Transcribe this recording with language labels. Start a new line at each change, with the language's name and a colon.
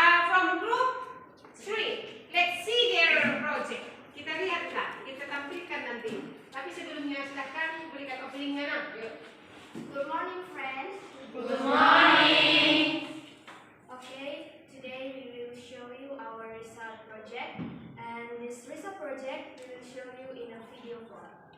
English: From group 3, let's see their project.
Indonesian: Kita lihatlah, kita tampilkan nanti. Tapi sebelumnya silakan berikan openingnya nah. Yuk.
English: Good morning, friends. Good morning. Okay, today we will show you our result project, and this result project we will show you in a video form.